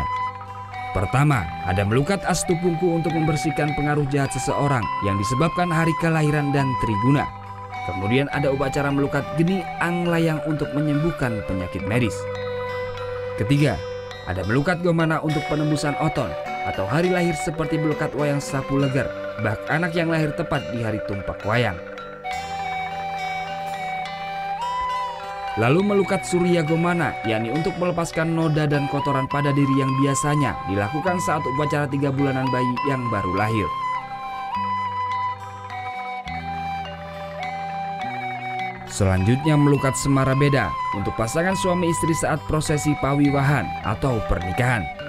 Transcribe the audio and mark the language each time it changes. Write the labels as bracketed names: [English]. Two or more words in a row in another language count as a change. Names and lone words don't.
[Indonesian] Pertama, ada melukat Astupungku untuk membersihkan pengaruh jahat seseorang yang disebabkan hari kelahiran dan Triguna. Kemudian ada upacara melukat Geni Anglayang untuk menyembuhkan penyakit medis. Ketiga, ada melukat Gomana untuk penembusan oton atau hari lahir seperti melukat Wayang Sapu Leger, bak anak yang lahir tepat di hari tumpak wayang. Lalu melukat Surya Gomana, yakni untuk melepaskan noda dan kotoran pada diri yang biasanya dilakukan saat upacara 3 bulanan bayi yang baru lahir. Selanjutnya melukat Semara Beda untuk pasangan suami istri saat prosesi pawiwahan atau pernikahan.